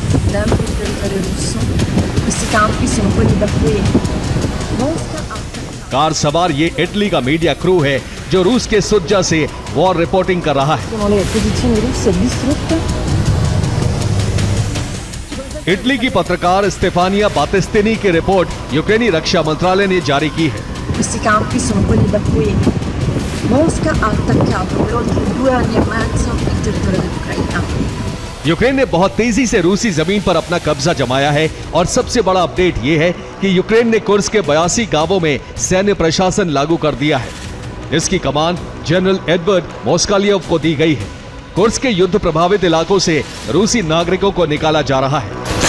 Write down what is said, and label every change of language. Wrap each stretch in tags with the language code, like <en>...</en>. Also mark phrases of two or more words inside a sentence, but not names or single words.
<hi>कार सवार ये इटली का मीडिया क्रू है जो रूस के सुज्जा से वॉर रिपोर्टिंग कर रहा है। इटली की पत्रकार स्टेफानिया बातिस्तिनी की रिपोर्ट यूक्रेनी रक्षा मंत्रालय ने जारी की है।</hi> <it>Questi campi sono quelli da cui Mosca ha attaccato per oltre 2 anni e mezzo il territorio dell'Ucraina।</it> <hi>यूक्रेन ने बहुत तेजी से रूसी जमीन पर अपना कब्जा जमाया है और सबसे बड़ा अपडेट यह है कि यूक्रेन ने कुर्स्क के 82 गांवों में सैन्य प्रशासन लागू कर दिया है। इसकी कमान जनरल एडवर्ड मोस्कालियोव को दी गई है। कुर्स्क के युद्ध प्रभावित इलाकों से रूसी नागरिकों को निकाला जा रहा है।</hi>